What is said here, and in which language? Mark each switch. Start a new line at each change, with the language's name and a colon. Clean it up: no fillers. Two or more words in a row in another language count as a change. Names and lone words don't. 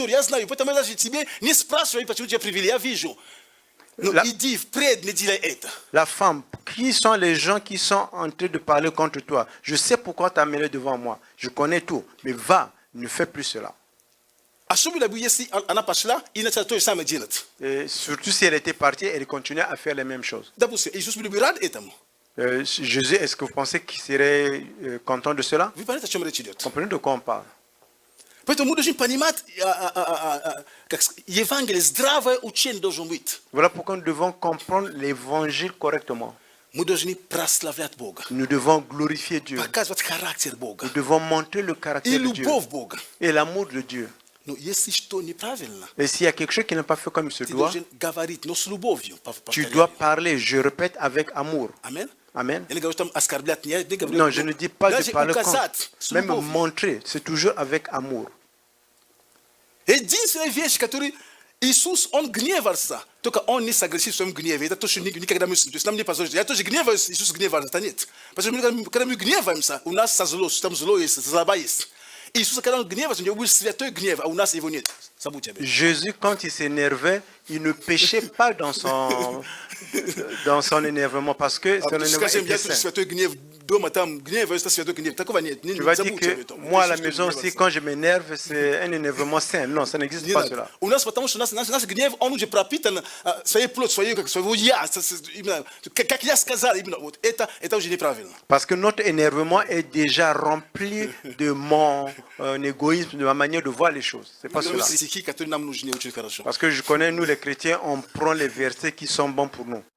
Russian: Я знаю. Поэтому я даже тебе не спрашиваю, почему тебя привели. Я вижу. Но La- иди впредь, не делай это.
French: La femme, qui sont les gens qui sont en train de parler contre toi? Je sais pourquoi tu as amené devant moi. Je connais tout. Mais va, ne fais plus cela.
Russian: Особенно бы, если она пошла и начала то же самое делать.
French: Et surtout si elle était partie, elle continuait à faire les mêmes choses.
Russian: Допустим, Иисус был бы рад этому.
French: Jésus, est-ce que vous pensez qu'il serait content de cela?
Russian: Вы понимаете, о чем речь идет?
French: Comprenez de quoi on parle?
Russian: Поэтому мы должны понимать, как Евангелие, здравое учение должен быть.
French: Voilà pourquoi nous devons comprendre l'évangile correctement.
Russian: Мы должны прославлять Бога.
French: Nous devons glorifier Dieu.
Russian: Показывать характер Бога.
French: Nous devons montrer le
Russian: И
French: caractère de Dieu
Russian: любовь Бога.
French: et l'amour de Dieu.
Russian: Но если что неправильно,
French: Et s'il y a quelque chose qui n'est pas fait comme il se
Russian: ты
French: doit,
Russian: должен говорить, но с любовью.
French: tu dois parler, je répète, avec amour. Amen. Amen.
Russian: Я не говорю там оскорблять, не говорю.
French: Non, je ne dis pas de
Russian: Даже
French: parler
Russian: указать с
French: contre. Même
Russian: любовью.
French: montrer, c'est toujours avec amour.
Russian: Единственная вещь, которую Иисус, Он гневался, только Он не согрешил в своем гневе. Это то, что никогда мы... То есть нам не позволит. Я тоже гневаюсь, Иисус гневался, это нет. Потому что когда мы гневаемся, у нас со зло, там зло есть, злоба есть. Иисус, когда Он гневается, у него был святой гнев, а у нас его нет. Забудьте об этом.
French: Jésus, quand il s'énervait, il ne péchait pas dans son énervement parce que son énervement
Russian: Скажем, я
French: était
Russian: тоже
French: saint.
Russian: святой гнев дома, там гневаюсь, это святой гнев. Такого нет.
French: Tu vas dire
Russian: Забудьте об
French: que
Russian: этом.
French: moi à la
Russian: Иисус
French: maison
Russian: гневался.
French: aussi, quand je m'énerve, c'est un énervement sain. Non, ça n'existe
Russian: Не
French: pas
Russian: надо.
French: cela.
Russian: У нас, потому что наш гнев, он уже пропитан своей плотью, своего я, именно, как я сказал, именно вот это уже неправильно.
French: Parce que notre énervement est déjà rempli de mon égoïsme, de ma manière de voir les choses. C'est pas cela.
Russian: Стихи, которые нам нужны очень хорошо.
French: Parce que je connais, nous les chrétiens, on prend les versets qui sont bons pour nous.